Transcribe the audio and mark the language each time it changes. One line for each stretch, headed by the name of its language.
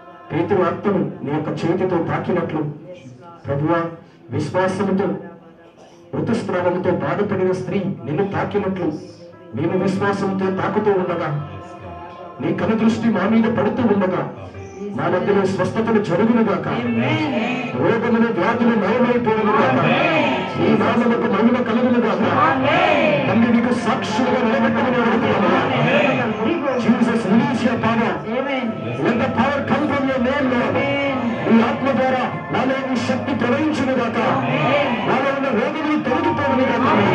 Telugu: పేతురు ఆత్మను నీ యొక్క చేతితో తాకినట్లు ప్రభువా, విశ్వాసముతో, ఋతుస్రావముతో బాధపడిన స్త్రీ నిన్ను తాకినట్లు మేము విశ్వాసంతో తాకుతూ ఉండగా, నీ కనుదృష్టి మా మీద పడుతూ ఉండగా మా మధ్యలో స్వస్థతలు జరుగునుగాక, రోగములు వ్యాధులు నయమైపోవునుగాక, ఈ నామముకు మహిమ కలుగునుగాక. తండ్రి, నీకు సాక్షులుగా నిలబెట్టమని అడుగుతున్నాము.
English: Jesus, release your power. Let the power come from your name, Lord.
Telugu: ఈ ఆత్మ ద్వారా నాలో నీ శక్తి ప్రవహించునుగాక, నాలో ఉన్న రోగములు తొలగిపోవునుగాక.